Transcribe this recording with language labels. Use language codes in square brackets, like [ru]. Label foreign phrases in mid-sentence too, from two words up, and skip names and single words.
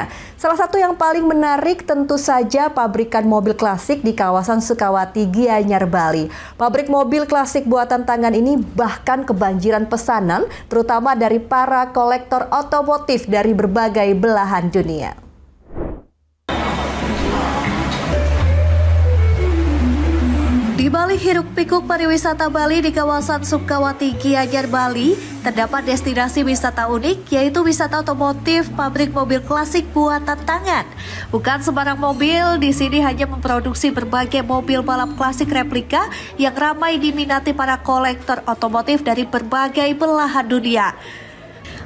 [id] Salah satu yang paling menarik tentu saja pabrikan mobil klasik di kawasan Sukawati, Gianyar, Bali. Pabrik mobil klasik buatan tangan ini bahkan kebanjiran pesanan, terutama dari para kolektor otomotif dari berbagai belahan dunia. Di Bali Hiruk-Pikuk Pariwisata Bali di kawasan Sukawati, Gianyar, Bali, terdapat destinasi wisata unik, yaitu wisata otomotif pabrik mobil klasik buatan tangan. Bukan sembarang mobil, di sini hanya memproduksi berbagai mobil balap klasik replika yang ramai diminati para kolektor otomotif dari berbagai belahan dunia.